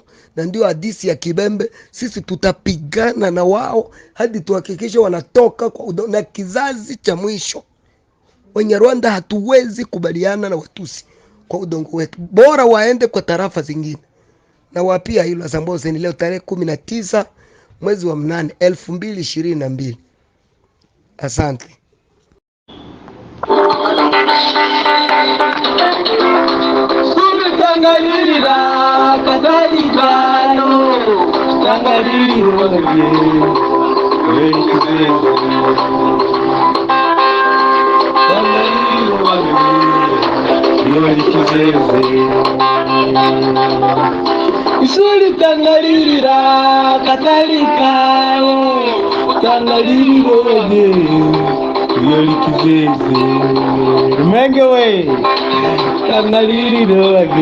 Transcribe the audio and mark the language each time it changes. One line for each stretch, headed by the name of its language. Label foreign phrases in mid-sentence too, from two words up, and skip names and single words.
Swahili: Na ndio hadithi ya Kibembe. Sisi tutapigana na wao hadi tuhakikishe wanatoka kwa na kizazi cha mwisho. Wanyarwanda hatuwezi kubaliana na Watusi kwa udongo wetu. Bora waende kwa tarafa zingine. Na wapia hilo Asamboze ni leo tarehe 19 mwezi wa 8 2022. Asante. Tangalirira kadhalibano tangaliriro isuri tangalirira kadhalikayo tangaliriro yolikizeze Rumenge we tangaliriro